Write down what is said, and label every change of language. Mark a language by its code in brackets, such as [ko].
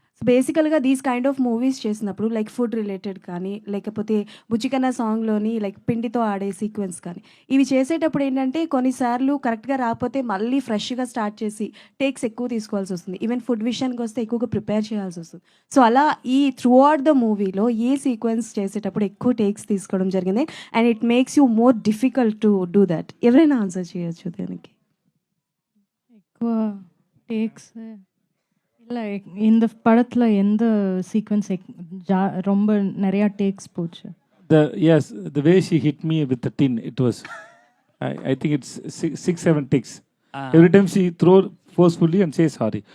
[te] బేసికల్గా [en] these kind of movies [te] చేసినప్పుడు like food related కానీ లేకపోతే బుచ్చికన్న సాంగ్లోని లైక్ పిండితో ఆడే సీక్వెన్స్ కానీ ఇవి చేసేటప్పుడు ఏంటంటే కొన్నిసార్లు కరెక్ట్గా రాకపోతే మళ్ళీ ఫ్రెష్గా స్టార్ట్ చేసి టేక్స్ ఎక్కువ తీసుకోవాల్సి వస్తుంది. ఈవెన్ ఫుడ్ విషయానికి వస్తే ఎక్కువగా ప్రిపేర్ చేయాల్సి వస్తుంది. సో అలా ఈ త్రూ అవుట్ ద మూవీలో ఏ సీక్వెన్స్ చేసేటప్పుడు ఎక్కువ టేక్స్ తీసుకోవడం జరిగింది [en] And it makes you more difficult to do that? [te] ఎవరైనా ఆన్సర్ చేయొచ్చు దానికి. ఎక్కువ టేక్స్ [ta] இல்லை இந்த படத்தில் எந்த சீக்வன்ஸ் ரொம்ப நிறையா டேக்ஸ் போச்சு? [en] Yes, the way she hit me with the tin, it was I think it's 6-7 takes. Every time she throw forcefully and say sorry.